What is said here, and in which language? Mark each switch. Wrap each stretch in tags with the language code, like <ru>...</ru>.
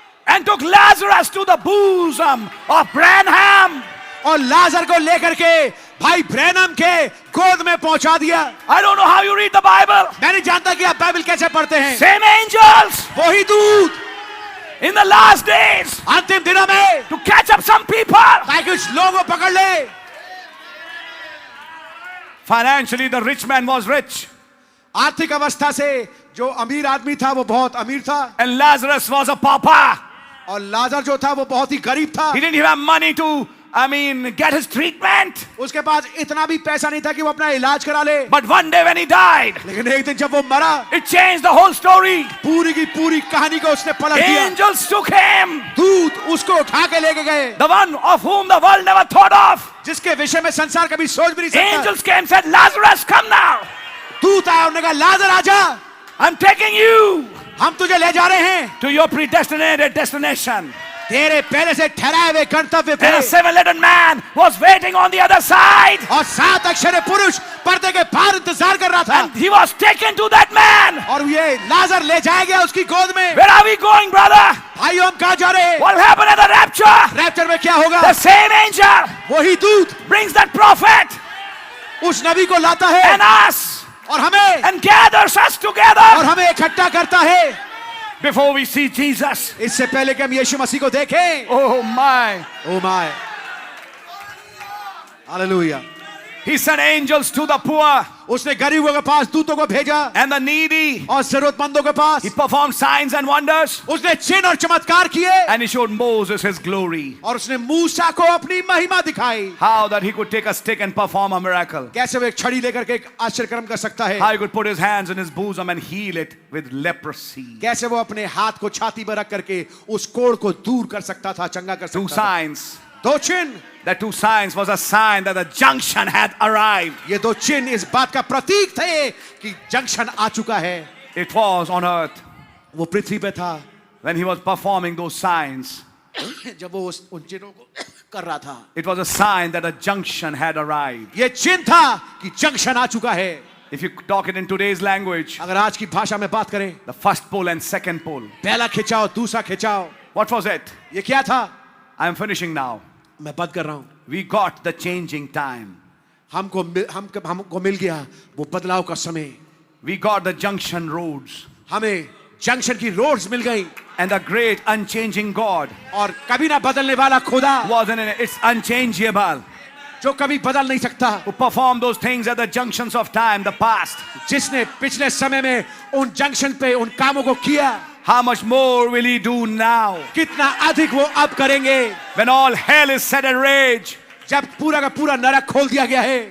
<en>and took Lazarus to the bosom of Branham.</en> <hi>और लाजर को लेकर के भाई ब्रैनम के गोद में पहुंचा दिया।</hi> <en>I don't know how you read the Bible.</en> <hi>मैं नहीं जानता कि आप बाइबल कैसे पढ़ते हैं।</hi> <en>Same angels</en> <hi>वही दूत</hi> <en>in the last days</en> <hi>अंतिम दिनों में</hi> <en>to catch up some people.</en> <hi>ताकि कुछ लोगों को पकड़ ले।</hi> <en>Financially, the rich man was rich,</en> <hi>आर्थिक अवस्था से जो अमीर आदमी था वो बहुत अमीर था,</hi> <en>and Lazarus was a pauper.</en> <hi>और लाजर जो था वो बहुत ही गरीब था।</hi> <en>He didn't even have money to, get his treatment.</en> <hi>उसके पास इतना भी पैसा नहीं था कि वो अपना इलाज करा ले।</hi> <en>But one day when he died,</en> <hi>लेकिन एक दिन जब वो मरा,</hi> <en>it changed the whole story.</en> <hi>पूरी की पूरी कहानी को उसने पलट दिया।</hi> <en>Angels took him,</en> <hi>दूत उसको उठा के लेके गए,</hi> <en>the one of whom the world never thought of.</en> <hi>जिसके विषय में संसार कभी सोच भी नहीं सकता।</hi> <en>Angels came and said, Lazarus, come now.</en> <hi>दूत आया, उन्होंने कहा लाजर आजा,</hi> <en>I'm taking you</en> <hi>हम तुझे ले जा रहे हैं</hi> <en>to your predestinated destination.</en> <hi>तेरे पहले से ठहराए हुए गंतव्य पे।</hi> <en>And a seven-legged man was waiting on the other side.</en> <hi>और 7 अक्षरे पुरुष पर्दे के बाहर इंतजार कर रहा था।</hi> <en>And he was taken to that man.</en> <hi>और ये लाजर ले जाया गया उसकी गोद में।</hi> <en>Where are we going, brother?</en> <hi>भाइयों हम कहाँ जा रहे हैं?</hi> <en>What will happen at the rapture?</en> <hi>Rapture में क्या होगा?</hi> <en>The same angel</en> <hi>वही दूत</hi> <en>brings that prophet</en> <hi>उस नबी को लाता है</hi> <en>and us</en> <hi>और हमें</hi> <en>and gathers us</en> <hi>और</hi> <en>together</en> <hi>हमें इकट्ठा करता है</hi> <en>before we see Jesus.</en> <hi>इससे पहले कि हम यीशु मसीह को देखें।</hi> <en>Oh my. Oh my, hallelujah. He sent angels to the poor</en> <hi>उसने गरीबों के पास दूतों को भेजा</hi> <en>and the needy.</en> <hi>और जरूरतमंदों के पास</hi> <en>He performed signs and wonders.</en> <hi>उसने चिन्ह और चमत्कार किए</hi> <en>And he showed Moses his glory.</en> <hi>और उसने मूसा को अपनी महिमा दिखाई।</hi> <en>How that he could take a stick and perform a miracle.</en> <hi>कैसे वो एक छड़ी लेकर के एक आश्चर्य कर सकता है।</hi> <en>How he could put his hands in his bosom and heal it with leprosy.</en> <hi>कैसे वो अपने हाथ को छाती पर रख करके उस कोढ़ को दूर कर सकता था, चंगा कर</hi> <en>Two</en> <hi>सकता था।</hi> <en>signs.</en> <hi>2 चिन्ह,</hi> <en>The 2 signs was a sign that the junction had arrived.</en> <hi>ये 2 चिन्ह इस बात का प्रतीक थे कि जंक्शन आ चुका है।</hi> <en>It was on earth</en> <hi>वो पृथ्वी पे था</hi> <en>when he was performing those signs.</en> <hi>जब वो उन चिन्हों को कर रहा था।</hi> <en>It was a sign that a junction had arrived.</en> <hi>ये चिन्ह था कि जंक्शन आ चुका है।</hi> <en>If you talk it in today's language,</en> <hi>अगर आज की भाषा में बात करें,</hi> <en>the first pole and second pole.</en> <hi>पहला खिंचाव दूसरा खिंचाव,</hi> <en>What was it?</en> <hi>ये क्या था?</hi> <en>I am finishing now.</en> <hi>मैं बंद कर रहा हूं।</hi> <en>We got the changing time.</en> <hi>हमको मिल गया वो बदलाव का समय।</hi> <en>We got the junction roads.</en> <hi>हमें जंक्शन की रोड्स मिल गई</hi> <en>And the great unchanging God</en> <hi>और कभी ना बदलने वाला खुदा</hi> <en>was in it. It's unchangeable.</en> <hi>जो कभी बदल नहीं सकता,</hi> <en>Who performed those things at the junctions of time, the past.</en> <hi>जिसने पिछले समय में उन जंक्शन पे उन कामों को किया,</hi> <en>How much more will he do now?</en> <hi>कितना अधिक वो अब करेंगे</hi> <en>When all hell is set in rage</en> <hi>जब पूरा का पूरा नरक खोल दिया गया है</hi>